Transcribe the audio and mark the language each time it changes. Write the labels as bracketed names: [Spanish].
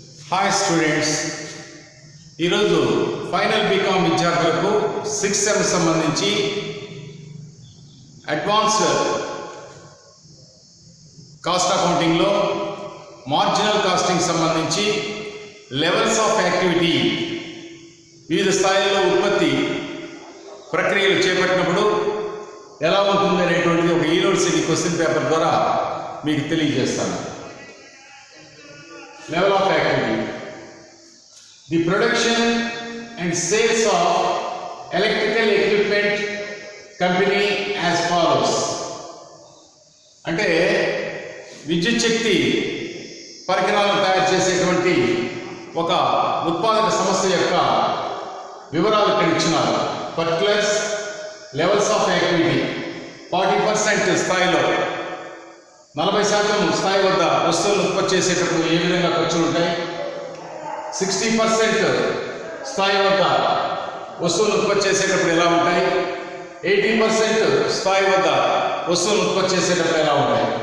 [Telugu] Hi students, ఈరోజు final BCom విద్యార్థులకు 6th sem సంబంధించి అడ్వాన్స్డ్ కాస్ట్ అకౌంటింగ్లో మార్జినల్ కాస్టింగ్ సంబంధించి లెవెల్స్ ఆఫ్ యాక్టివిటీ, వివిధ స్థాయిల్లో ఉత్పత్తి ప్రక్రియలు చేపట్టినప్పుడు ఎలా ఉంటుంది అనేటువంటిది ఒక యూనివర్సిటీ క్వశ్చన్ పేపర్ ద్వారా మీకు తెలియజేస్తాను. [English] Level of activity. The production and sales of electrical equipment company as follows. [Telugu] అంటే విద్యుత్ శక్తి పరికరాలను తయారు చేసేటువంటి ఒక ఉత్పాదక సంస్థ యొక్క వివరాలు ఇక్కడ ఇచ్చినారు. పర్టికులర్స్, లెవెల్స్ ఆఫ్ యాక్టివిటీ 40% స్థాయిలో 40% స్థాయి వద్ద వస్తువులను ఉత్పత్తి చేసేటప్పుడు ఏ విధంగా ఖర్చులు ఉంటాయి, 60% స్థాయి వద్ద వస్తువులను ఉత్పత్తి చేసేటప్పుడు ఎలా ఉంటాయి, 80% స్థాయి వద్ద వస్తువులను ఉత్పత్తి చేసేటప్పుడు ఎలా ఉంటాయి.